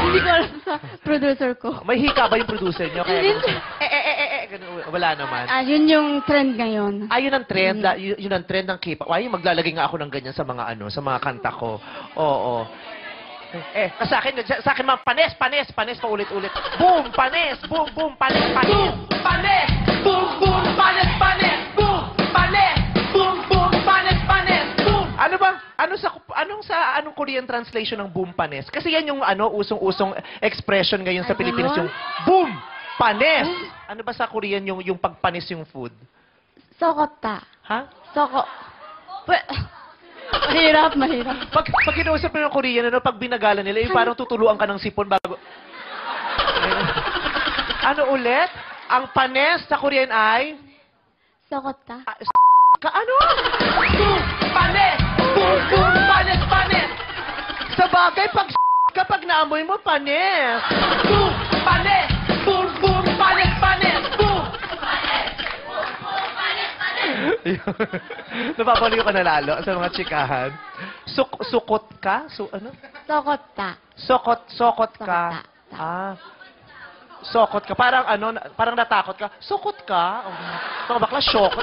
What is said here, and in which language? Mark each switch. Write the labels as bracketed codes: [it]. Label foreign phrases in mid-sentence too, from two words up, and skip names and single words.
[tl] Hindi ko alam sa producer ko. May hika ba yung producer nyo? Kaya Hindi. ganun, wala naman. Yun yung trend ngayon. Yun ang trend, yun ang trend ng K-pop. Ay, maglalagay nga ako ng ganyan sa mga sa mga kanta ko. Oo. Sa akin mga panes, paulit-ulit. Boom, panes, boom, panes. Boom, panes, boom, panes. Boom, panes, boom, panes. Boom. Anong [en] Korean translation [tl] ng boom, panes? Kasi yan yung usong-usong expression ngayon sa Pilipinas, yung boom, panes. Ano ba sa Korean yung pagpanis yung food? [ko] Sokota. [tl] Ha? Mahirap. Pag kinausap mo ng Korean, pag binagalan nila, yung parang tutuluan ka ng sipon bago... Ano ulit? Ang panes sa Korean ay... [ko] Sokota. [tl] Ano? Boom! Panes! Boom! Panes! Sa bagay, kapag naamoy mo, panes! Boom! Panes! Boom! Panes! Boom! Napapaliw ka na lalo sa mga tsikahan. Sukot ka? Ano? [ko] Sokota. [tl] Sokot ka. Sokot ka. Parang natakot ka. Sokot ka. Mga bakla, syokot.